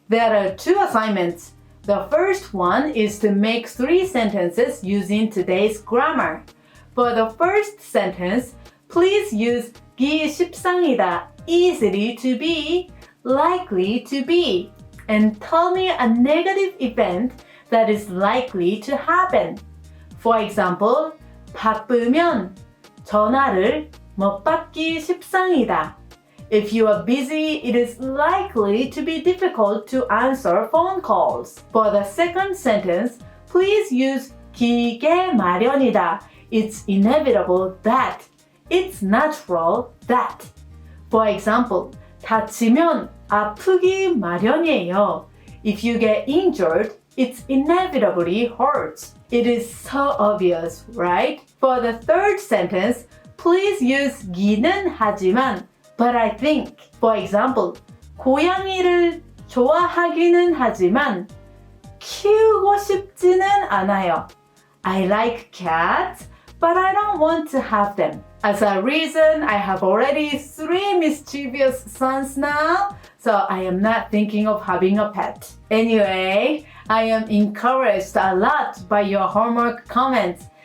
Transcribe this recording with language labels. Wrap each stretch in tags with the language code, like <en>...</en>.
<en>There are 2 assignments. The first one is to make 3 sentences using today's grammar. For the first sentence, please use 기 십상이다, easily to be, likely to be, and tell me a negative event that is likely to happen. For example,</en> <ko>바쁘면 전화를 못 받기 십상이다.</ko> <en>If you are busy, it is likely to be difficult to answer phone calls. For the second sentence, please use 기계 마련이다. It's inevitable that. It's natural that. For example,</en> <ko>다치면 아프기 마련이에요.</ko> <en>If you get injured, it inevitably hurts. It is so obvious, right? For the third sentence, please use 기는 하지만, but I think. For example,</en> <ko>고양이를 좋아하기는 하지만 키우고 싶지는 않아요.</ko> <en>I like cats, but I don't want to have them. As a reason, I have already 3 mischievous sons now, so I am not thinking of having a pet. Anyway, I am encouraged a lot by your homework comments.</en>